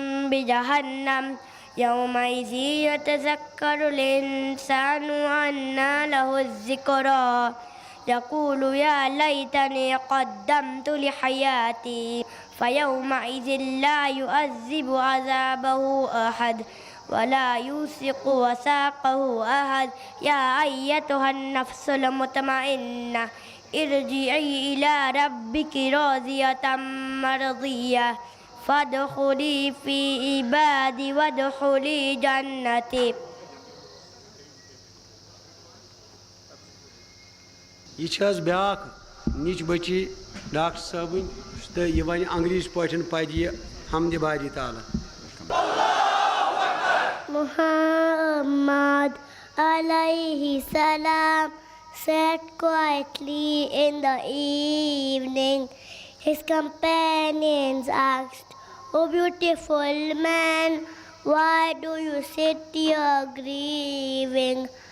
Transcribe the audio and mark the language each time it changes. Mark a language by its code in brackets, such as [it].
[ar] بجهنم يومئذ يتذكر الإنسان وأنى له الذكرى يقول يا ليتني قدمت لحياتي فيومئذ لا يعذب عذابه أحد ولا يوثق وثاقه أحد يا أيتها النفس المطمئنة ارجعي إلى ربك راضية مرضية فادخلي في عبادي وادخلي جنتي۔ [ks] یہ چھِ حظ بیٛاکھ نِچ بٔچی ڈاکٹر صٲبٕنۍ تہٕ یہِ وَنہِ انگریٖزۍ پٲٹھۍ پَرِ یہِ حمدِ باری تعالیٰ۔ [en] Muhammad alayhi salam sat quietly in the evening. His companions asked, "O beautiful man, why do you sit here grieving?"